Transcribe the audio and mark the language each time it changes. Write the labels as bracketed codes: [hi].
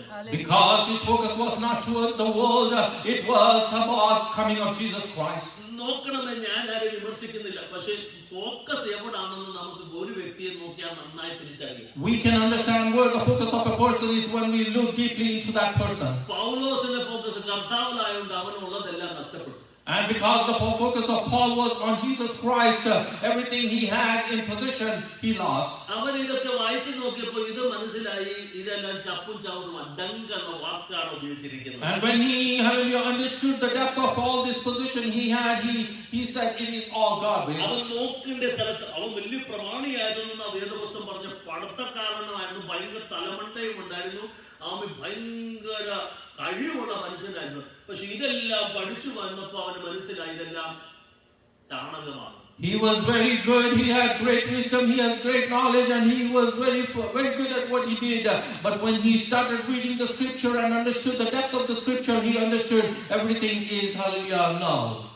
[en] Because his focus was not towards the world, it was about coming of Jesus Christ. [ml] നോക്കണമെന്ന് ഞാൻ ആരെയും വിമർശിക്കുന്നില്ല, പക്ഷേ focus എവിടാണെന്ന് നമുക്ക് ഒരു വ്യക്തിയെ നോക്കിയാൽ നന്നായി തിരിച്ചറിയാം. [en] We can understand where the focus of a person is when we look deeply into that person. [ml] പൗലോസിന്റെ ഫോക്കസ് കർത്താവിലായതുകൊണ്ട് അവനുള്ളതെല്ലാം നഷ്ടപ്പെട്ടു. [en] And because the focus of Paul was on Jesus Christ, everything he had in possession, he lost. [ml] അവൻ ഇതൊക്കെ വായിച്ചു നോക്കിയപ്പോൾ ഇത് മനസ്സിലായി, ഇതെല്ലാം ചപ്പും ചവറും ഡങ്ക് എന്ന വാക്കാണ് ഉപയോഗിച്ചിരിക്കുന്നത്. [en] And when he understood the depth of all this possession he had, he said it is all garbage. [ml] അവൻ നോക്കിന്റെ സ്ഥലത്ത് അവൻ വലിയ പ്രമാണിയായിരുന്നു. വേദപുസ്തകം പറഞ്ഞ പടത്തക്കാരനായിരുന്നു, ഭയങ്കര തലമണ്ടയും ഉണ്ടായിരുന്നു, അവൻ ഭയങ്കര കഴിവുള്ള മനുഷ്യനായിരുന്നു. പക്ഷെ ഇതെല്ലാം പഠിച്ചു വന്നപ്പോ അവന് മനസ്സിലായി ഇതെല്ലാം ചാണകമാണ്. [en] He was very good, he had great wisdom, he has great knowledge, and he was very good at what he did. But when he started reading the scripture and understood the depth of the scripture, he understood everything is hallelujah null.